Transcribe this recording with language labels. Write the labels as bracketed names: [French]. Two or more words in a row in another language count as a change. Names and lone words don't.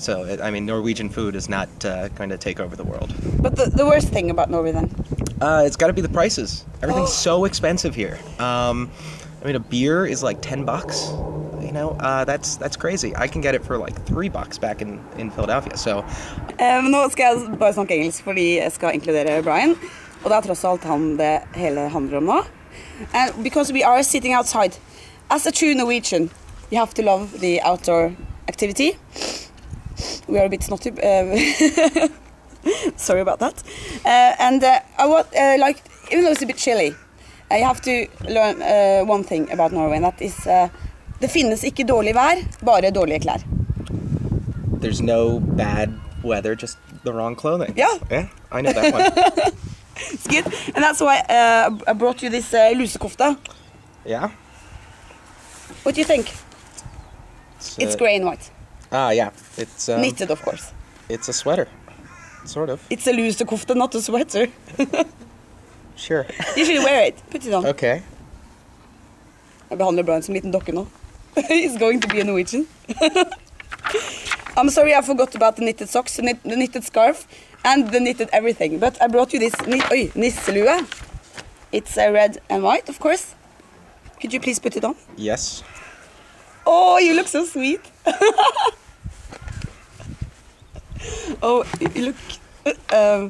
[English] So, Norwegian food is not going to take over the world. But the worst thing about Norway, then? It's got to be the prices. Everything's so expensive here. A beer is like $10. That's crazy. I can get it for like $3 back in Philadelphia. So. [Norwegian] Nå skal jeg bare snakke engelsk fordi jeg skal inkludere Brian. Og det er tross alt han det hele handler om nå. [English] And because we are sitting outside, as a true Norwegian, you have to love the outdoor activity. We are a bit snotty. Sorry about that. I would even though it's a bit chilly, you have to learn one thing about Norway, and that is [Norwegian] det finnes ikke dårlig vær, bare dårlige klær. [English] There's no bad weather, just the wrong clothing. Yeah, I know that one. It's good, and that's why I brought you this lusekofte. Yeah. What do you think? It's grey and white. Yeah. It's knitted, of course. It's a sweater, sort of. It's a lusekofte, not a sweater. Sure. You should wear it. Put it on. Okay. [Norwegian] Jeg behandler Brian som liten dokke nå. [English] He's going to be a Norwegian. I'm sorry I forgot about the knitted socks, the knitted scarf, and the knitted everything. But I brought you this nisselue. It's red and white, of course. Could you please put it on? Yes. Oh, you look so sweet. Oh, you look...